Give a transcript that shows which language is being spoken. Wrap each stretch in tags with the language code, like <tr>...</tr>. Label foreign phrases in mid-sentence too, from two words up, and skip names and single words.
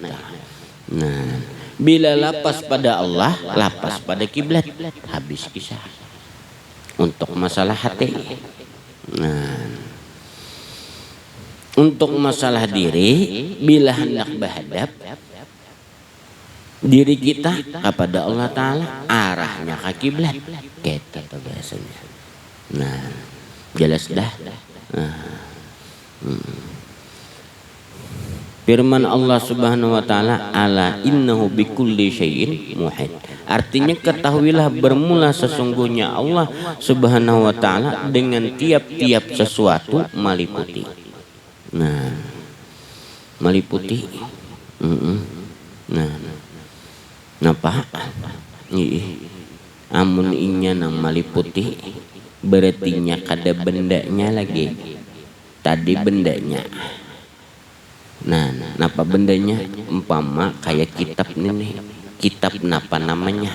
<bjn>Nah bila lapas pada Allah lapas pada kiblat habis kisah.</bjn> <id>Untuk masalah hati. Nah, untuk masalah diri, bila hendak bahadap diri kita kepada Allah Ta'ala, arahnya ke kiblat. Gitu bahasanya. Nah, jelas dah. Firman Allah</id> <ar>سبحانه وتعالى, ألا إنه بكل شيء محيط.</ar> <id>Artinya ketahuilah bermula sesungguhnya Allah</id> <ar>سبحانه وتعالى</ar> <id>dengan tiap-tiap sesuatu meliputi. Nah, meliputi. Nah,</id> <bjn>napa? Amun inya nang meliputi berartinya kada bendanya lagi. Tadi bendanya. Nah, napa bendanya? Umpama kayak kitab nih. Kitab napa namanya?</bjn>